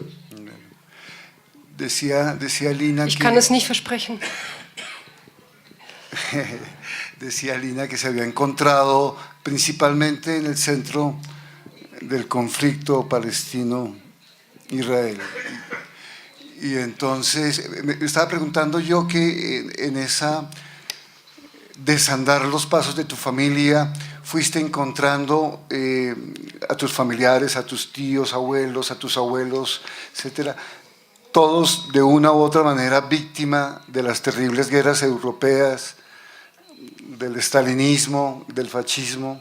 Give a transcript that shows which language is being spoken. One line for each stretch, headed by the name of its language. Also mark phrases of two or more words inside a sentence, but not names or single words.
Spanish: Decía Lina
German: Ich
Spanish: que...
German: kann es nicht versprechen.
Spanish: Decía Lina que se había encontrado principalmente en el centro del conflicto palestino-israel. Y entonces me estaba preguntando yo que en esa desandar los pasos de tu familia fuiste encontrando a tus familiares, a tus tíos, abuelos, a tus abuelos, etcétera, todos de una u otra manera víctima de las terribles guerras europeas, del estalinismo, del fascismo.